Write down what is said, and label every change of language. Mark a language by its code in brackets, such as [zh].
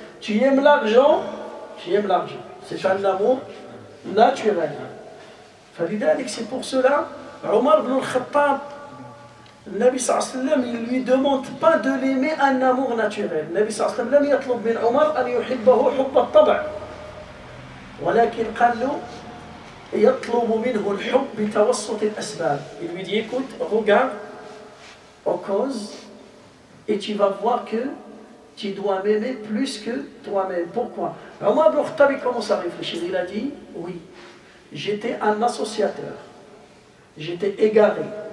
[fr] Tu aimes l'argent, tu aimes l'argent. C'est un amour naturel. C'est pour cela, Omar ibn al-Khattab, le Nabi sallallahu alayhi wa sallam, il ne lui demande pas de l'aimer un amour naturel. Le Nabi sallallahu alayhi wa sallam, il [ar] يطلب من عمر أن يحبه حب الطبع. ولكن قال له يطلب منه الحب بتوسط الأسباب. [fr] Il lui dit écoute, regarde aux causes et tu vas voir que tu dois m'aimer plus que toi-même. Pourquoi? Omar ibn Khattab commence à réfléchir. Il a dit oui, j'étais un associateur, j'étais égaré.